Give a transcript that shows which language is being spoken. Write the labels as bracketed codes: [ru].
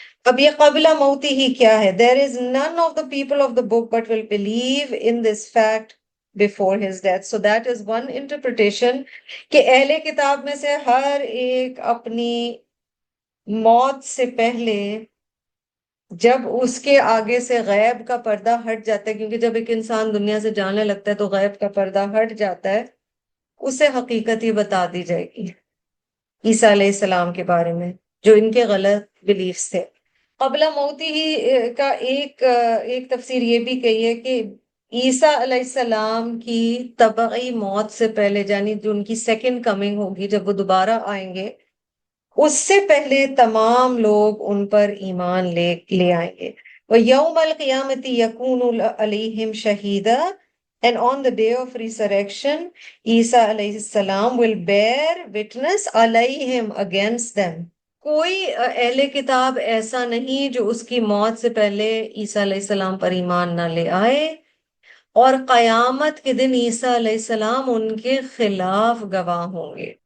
[ur] اب یہ قبل موتہ کیا ہے؟ [en] There is none of the people of the book but will believe in this fact before his death. So that is one interpretation [ur] کہ اہل کتاب میں سے ہر ایک اپنی موت سے پہلے، جب اس کے آگے سے غیب کا پردہ ہٹ جاتا ہے، کیونکہ جب ایک انسان دنیا سے جانے لگتا ہے تو غیب کا پردہ ہٹ جاتا ہے، اسے حقیقت ہی بتا دی جائے گی عیسیٰ علیہ السلام کے بارے میں، جو ان کے غلط بلیفز تھے. قبل موتی ہی کا ایک تفسیر یہ بھی کہی ہے کہ عیسیٰ علیہ السلام کی طبعی موت سے پہلے، یعنی جو ان کی سیکنڈ کمنگ ہوگی، جب وہ دوبارہ آئیں گے، اس سے پہلے تمام لوگ ان پر ایمان لے آئیں گے. [ar] وَيَوْمَ الْقِيَامَةِ يَكُونُ عَلَيْهِمْ شَهِيدًا. [en] And on the day of resurrection, Isa alayhi salam will bear witness عَلَيْهِمْ against them. [ur] کوئی اہل کتاب ایسا نہیں جو اس کی موت سے پہلے عیسیٰ علیہ السلام پر ایمان نہ لے آئے، اور قیامت کے دن عیسیٰ علیہ السلام ان کے خلاف گواہ ہوں گے.